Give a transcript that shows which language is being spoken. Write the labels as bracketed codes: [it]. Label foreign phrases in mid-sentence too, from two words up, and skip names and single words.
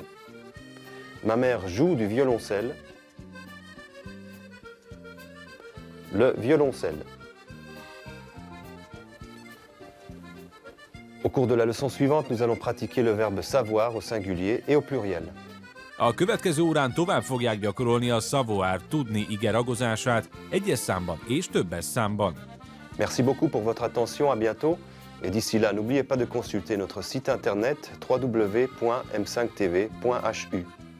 [fr] Ma mère joue du violoncelle. Le violoncelle. Au cours de la leçon suivante, nous allons pratiquer le verbe savoir au singulier et au pluriel. [hu] A következő órán tovább fogják gyakorolni a savoir tudni ige ragozását egyes számban és többes számban. [fr] Merci beaucoup pour votre attention, à bientôt. Et d'ici là, n'oubliez pas de consulter notre site internet www.m5tv.hu.